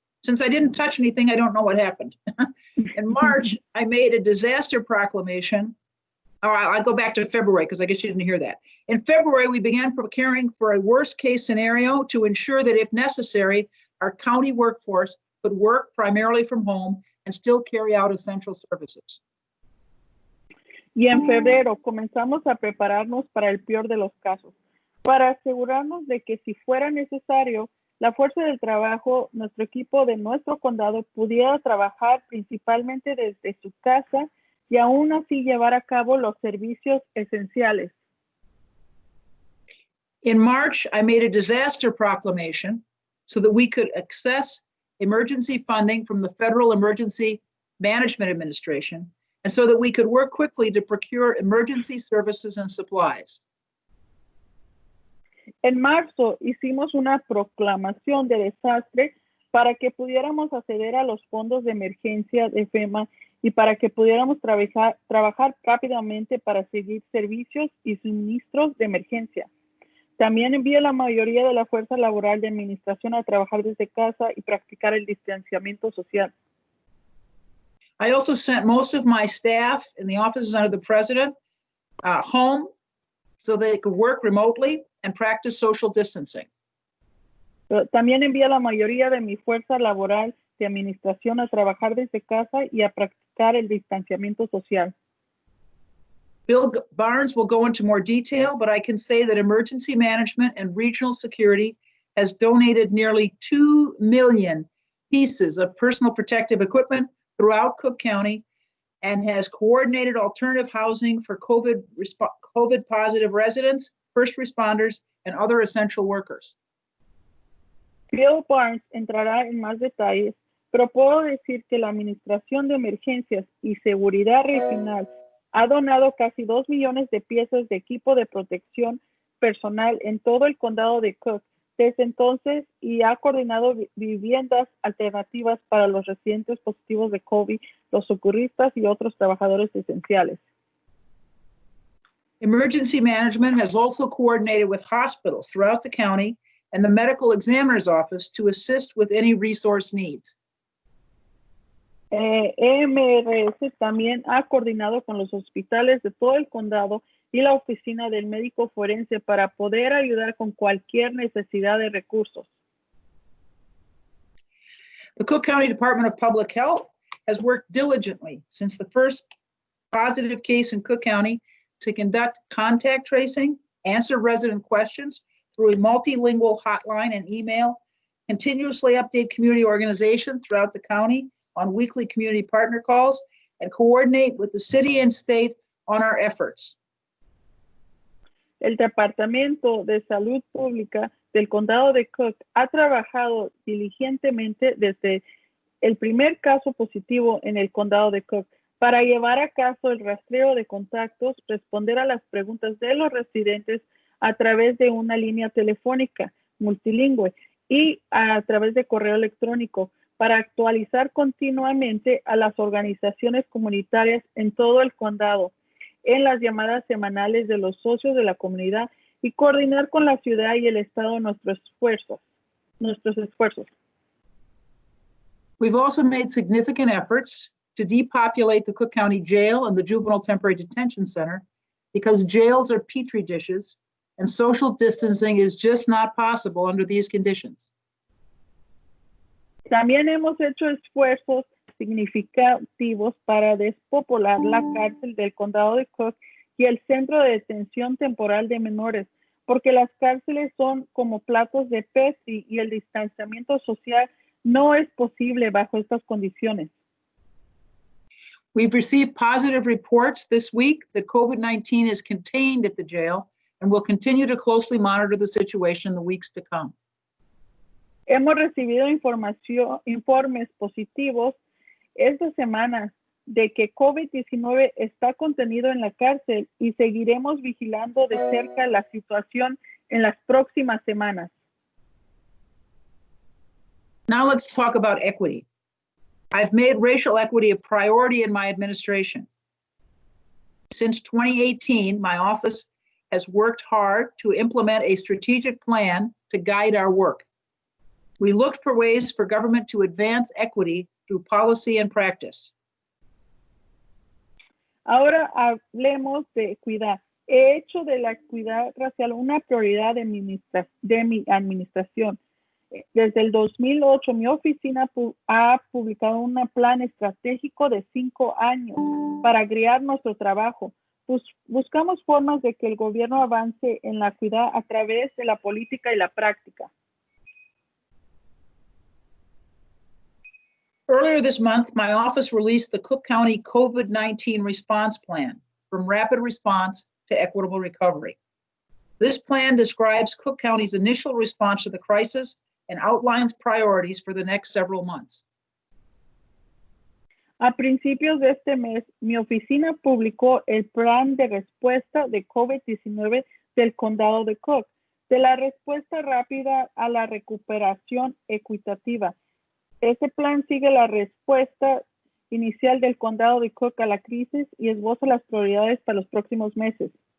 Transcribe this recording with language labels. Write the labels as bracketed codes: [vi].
[en] Since I didn't touch anything, I don't know what happened. In March, I made a disaster proclamation I'll go back to February because I guess you didn't hear that. In February, we began preparing for a worst case scenario to ensure that if necessary, our county workforce could work primarily from home and still carry out essential services. [es] Y en febrero comenzamos a prepararnos para el peor de los casos, para asegurarnos de que si fuera necesario, la fuerza del trabajo, nuestro equipo de nuestro condado pudiera trabajar principalmente desde su casa y aún así llevar a cabo los servicios esenciales. [en] In March, I made a disaster proclamation so that we could access emergency funding from the Federal Emergency Management Administration, and so that we could work quickly to procure emergency services and supplies. [es] En marzo hicimos una proclamación de desastre para que pudiéramos acceder a los fondos de emergencia de FEMA y para que pudiéramos trabajar rápidamente para seguir servicios y suministros de emergencia. También envié a la mayoría de la fuerza laboral de administración a trabajar desde casa y practicar el distanciamiento social. [en] I also sent most of my staff in the offices under the president home so they could work remotely and practice social distancing. [es] También envié a la mayoría de mi fuerza laboral de administración a trabajar desde casa y a practicar el distanciamiento social. [en] Bill Barnes will go into more detail, but I can say that emergency management and regional security has donated nearly 2 million pieces of personal protective equipment throughout Cook County and has coordinated alternative housing for COVID positive residents, first responders, and other essential workers. [es] Bill Barnes entrará en más detalles, pero puedo decir que la Administración de Emergencias y Seguridad Regional ha donado casi 2 millones de piezas de equipo de protección personal en todo el condado de Cook desde entonces y ha coordinado viviendas alternativas para los residentes positivos de COVID, los socorristas y otros trabajadores esenciales. [en] Emergency management has also coordinated with hospitals throughout the county and the medical examiner's office to assist with any resource needs. [es] EMRS también ha coordinado con los hospitales de todo el condado y la oficina del médico forense para poder ayudar con cualquier necesidad de recursos. [en] The Cook County Department of Public Health has worked diligently since the first positive case in Cook County to conduct contact tracing, answer resident questions through a multilingual hotline and email, continuously update community organizations throughout the county on weekly community partner calls, and coordinate with the city and state on our efforts. [es] El Departamento de Salud Pública del Condado de Cook ha trabajado diligentemente desde el primer caso positivo en el Condado de Cook para llevar a cabo el rastreo de contactos, responder a las preguntas de los residentes a través de una línea telefónica multilingüe y a través de correo electrónico para actualizar continuamente a las organizaciones comunitarias en todo el condado, en las llamadas semanales de los socios de la comunidad y coordinar con la ciudad y el estado nuestros esfuerzos. [en] We've also made significant efforts to depopulate the Cook County Jail and the Juvenile Temporary Detention Center because jails are petri dishes and social distancing is just not possible under these conditions. [es] También hemos hecho esfuerzos significativos para despopular la cárcel del condado de Cook y el centro de detención temporal de menores, porque las cárceles son como platos de Petri y el distanciamiento social no es posible bajo estas condiciones. [en] We've received positive reports this week that COVID-19 is contained at the jail and will continue to closely monitor the situation in the weeks to come. [es] Hemos recibido informes positivos esta semana de que COVID-19 está contenido en la cárcel y seguiremos vigilando de cerca la situación en las próximas semanas. [en] Now let's talk about equity. I've made racial equity a priority in my administration. Since 2018, my office has worked hard to implement a strategic plan to guide our work. We looked for ways for government to advance equity through policy and practice. [es] Ahora hablemos de equidad. He hecho de la equidad racial una prioridad de mi administración. Desde el 2008, mi oficina ha publicado un plan estratégico de 5 años para guiar nuestro trabajo. Buscamos formas de que el gobierno avance en la equidad a través de la política y la práctica. [en] Earlier this month, my office released the Cook County COVID-19 Response Plan, from rapid response to equitable recovery. This plan describes Cook County's initial response to the crisis and outlines priorities for the next several months. [es] A principios de este mes, mi oficina publicó el plan de respuesta de COVID-19 del condado de Cook, de la respuesta rápida a la recuperación equitativa. Este plan sigue la respuesta inicial del condado de Cook a la crisis y esboza las prioridades para los próximos meses.